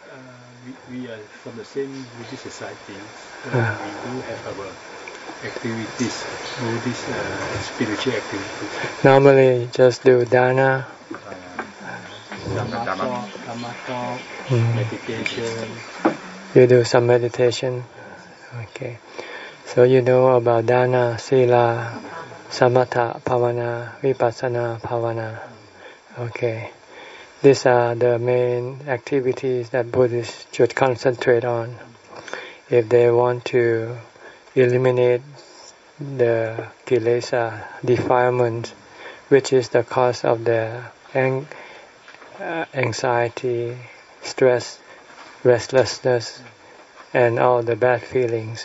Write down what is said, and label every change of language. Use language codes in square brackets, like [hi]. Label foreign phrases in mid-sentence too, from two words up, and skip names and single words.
[en] We are from the same Buddhist society. We do have our activities, Buddhist spiritual activities. Normally just do dana? Dhamma talk, meditation. You do some meditation? Okay. So you know about [pi] dana, sila, samatha bhavana, vipassana bhavana. [en] Okay. These are the main activities that Buddhists should concentrate on if they want to eliminate the kilesa, defilement, which is the cause of their anxiety, stress, restlessness, and all the bad feelings.